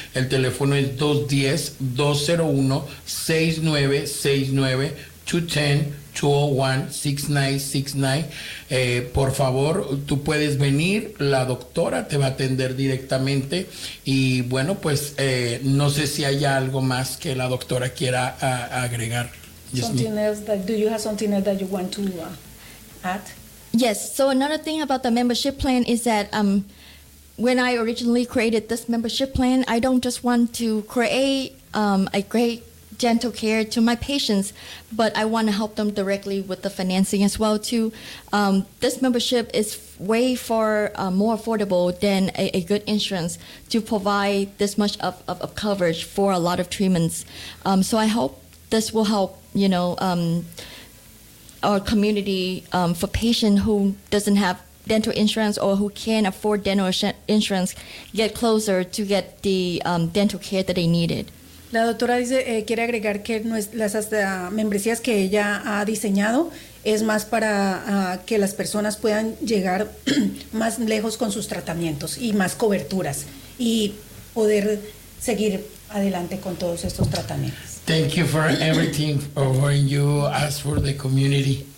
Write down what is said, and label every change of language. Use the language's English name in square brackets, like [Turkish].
[Spanish] El teléfono es 210-201-6969, 210-201-6969. Por favor, tú puedes venir, la doctora te va a atender directamente. Y bueno, pues no sé si haya algo más que la doctora quiera agregar. [English] Do you have something else that you want to add? Yes, so another thing about the membership plan is that when I originally created this membership plan, I don't just want to create a great dental care to my patients, but I want to help them directly with the financing as well too. This membership is way far more affordable than a good insurance to provide this much of coverage for a lot of treatments. So I hope this will help, you know, our community for patient who doesn't have dental insurance or who can't afford dental insurance get closer to get the dental care that they needed. [Spanish] La doctora dice, quiere agregar que las membresías que ella ha diseñado es más para que las personas puedan llegar más lejos con sus tratamientos y más coberturas y poder seguir adelante con todos estos tratamientos. [English] Thank you for everything when you ask for the community.